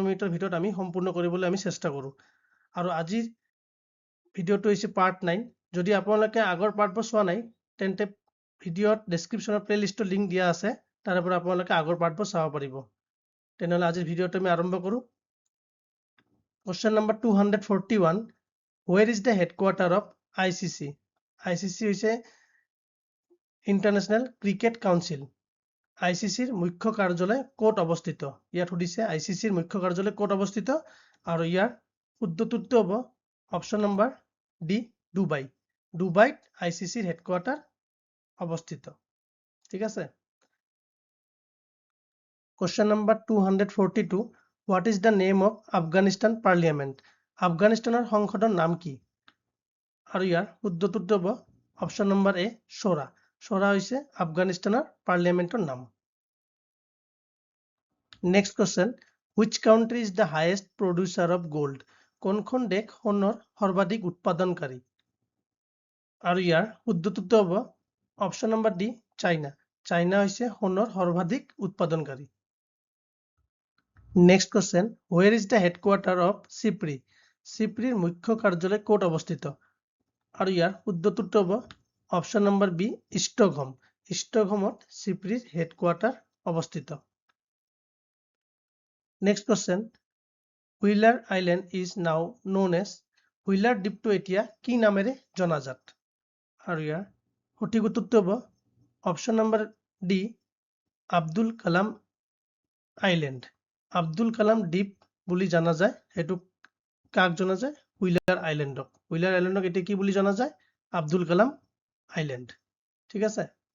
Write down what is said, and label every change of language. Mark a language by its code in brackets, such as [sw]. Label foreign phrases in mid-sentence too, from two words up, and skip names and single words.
[as] মিনিটৰ ভিতৰত আমি সম্পূৰ্ণ কৰিবলৈ আমি চেষ্টা কৰো আৰু আজিৰ ভিডিঅ'টো হৈছে পাৰ্ট 9 যদি আপোনালোকে আগৰ পাৰ্টবোৰ চোৱা নাই তেন্তে ভিডিঅ'ত ডেসক্ৰিপচনত প্লেলিষ্টৰ লিংক দিয়া আছে তাৰ পৰা আপোনালোকে আগৰ পাৰ্টবোৰ চাব পাৰিব তেনেহলে আজিৰ ভিডিঅ'টো আমি আৰম্ভ কৰো [en] question number [as] 241 [en] where is the headquarter of ICC [as] ICC হৈছে ইন্টাৰনেশ্যনেল ক্ৰিকেট কাউন্সিল ICCৰ মুখ্য কাৰ্যালয় ক'ত অৱস্থিত ইয়াত সুধিছে ICCৰ মুখ্য কাৰ্যালয় ক'ত অৱস্থিত আৰু ইয়াৰ শুদ্ধটো হ'ব [en] option number D [as] দুবাই দুবাইত আইসিসিৰ হেডকোয়ার্টার অবস্থিত ঠিক আছে [en] question number 242 what is the name of Afghanistan parliament [as] আফগানিস্তানৰ সংসদৰ নাম কি আৰু ইয়াৰ শুদ্ধটো হ'ব [en] option number A [as] শোৰা শোৰা হৈছে আফগানিস্তানৰ পাৰ্লিয়ামেন্টৰ নাম [en] next question which country is the highest producer of gold [as] কোনখন দেশ সোণৰ সৰ্বাধিক উৎপাদনকাৰী আৰু ইয়াৰ শুদ্ধটো হ'ব [en] option number D [as] চাইনা চাইনা হৈছে সোণৰ সৰ্বাধিক উৎপাদনকাৰী [en] next question where is the headquarter of CIPRI [as] CIPRIৰ মুখ্য কাৰ্যালয় ক'ত অৱস্থিত আৰু ইয়াৰ শুদ্ধটো হ'ব [en] option number B [as] ষ্টকহোম ষ্টকহোমত CIPRIৰ হেডকোয়াৰ্টাৰ অৱস্থিত [en] next question Wheeler Island is now known as [as] হুইলাৰ দ্বীপটো এতিয়া কি নামেৰে জনাজাত আৰু ইয়াৰ সঠিক উত্তৰটো হ'ব [en] option number D [as] আব্দুল কালাম আইল্যান্ড আব্দুল কালাম দ্বীপ বুলি জনা যায় হেতু কাক জনা যায় হুইলাৰ আইল্যান্ডক এতিয়া কি বুলি জনা যায় আব্দুল কালাম আইল্যান্ড ঠিক আছে